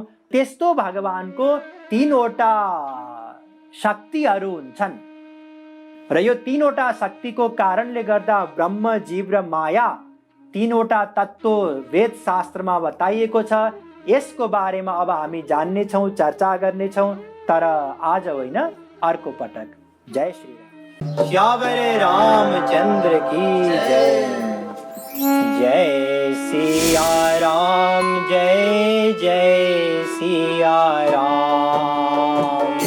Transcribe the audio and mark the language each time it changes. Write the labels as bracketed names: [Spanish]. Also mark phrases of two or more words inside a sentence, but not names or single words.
[Nepali] त्यस्तो भगवानको 3 वटा शक्तिहरू हुन्छन्। र यो तीनवटा शक्तिको कारणले गर्दा ब्रह्म, जीव र माया तीनवटा तत्त्व वेद शास्त्रमा बताइएको छ। यसको बारेमा अब हामी जान्नेछौँ, चर्चा गर्नेछौँ, तर आज होइन, अर्को पटक। [Hindi] जय श्री राम। श्यावरे रामचंद्र की जय। जय सिया राम, जय जय सिया राम।